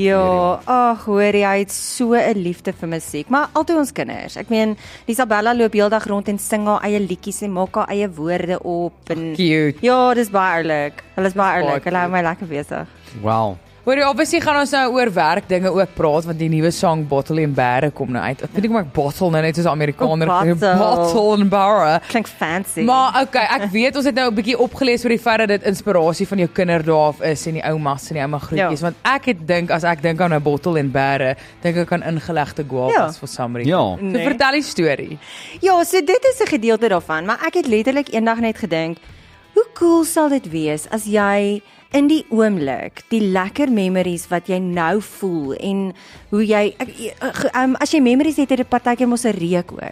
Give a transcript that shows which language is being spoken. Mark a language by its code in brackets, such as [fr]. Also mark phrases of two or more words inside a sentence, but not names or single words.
[af] Ja, ag hoor jy, hy het so 'n liefde vir musiek, maar altyd ons kinders. Ek meen, Isabella loop heeldag rond en sing haar eie liedjies en maak haar eie woorde op en Cute. ja, dis baie oulik. Hulle is baie oulik. Baie Hulle hou my lekker besig. Wow. Hoor, obviously gaan ons nou oor werkdinge ook praat, want die nuwe song Bottle and Barre kom nou uit. Ek weet nie hoe ek bottle nou net soos Amerikaner Oh, bottle. Bottle and Barre. Klink fancy. Maar okay, ek weet ons het nou 'n bietjie opgelees oor die feit dat dit inspirasie van jou kinderdae af is en die oumas en die ouma groetjies, want ek het dink as ek dink aan 'n bottle en berre, dink ek aan ingelegde guavas vir [en] some reason. [af] Ja. So vertel die storie. Ja, so dit is 'n gedeelte daarvan, maar ek het letterlik eendag net gedink, hoe cool sal dit wees as jy in die oomblik die lekker memories wat jy nou voel en hoe jy as jy memories het, het dit partykeer mos 'n reuk ook.